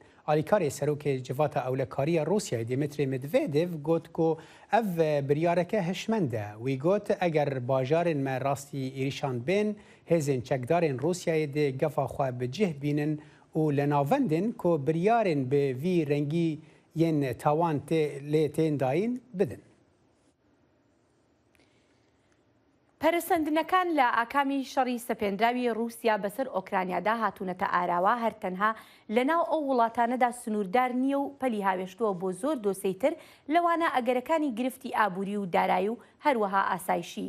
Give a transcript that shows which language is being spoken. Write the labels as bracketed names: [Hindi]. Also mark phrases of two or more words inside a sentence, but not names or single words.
[Kurdish] Alîkarê serokê civata ewlekariya Rusyayê Dmitry Medvedev got ku ev biryareke hişmend e. Wî got eger bajarên me rastî êrîşan bên hêzên çekdarên Rusyayê dê gefa xwe bi cih bînin û li navendên ku biryarên bi vî rengî yên tawan lê tên dayîn bidin. [Central Kurdish] پەرسەندنەکان لە ئاکامی شەڕی سەپێنراوی رووسیا بەسەر ئۆکرانیادا هاتوونەتە ئاراوە هەرتەنها لەناو ئەو وڵاتانەدا سنووردار نییە و پەلی هاوێشتووە بۆ زۆر دۆسەیتر لەوانە ئەگەرەکانی گرفتی ئابووری و دارایی و هەروەها ئاسایشی.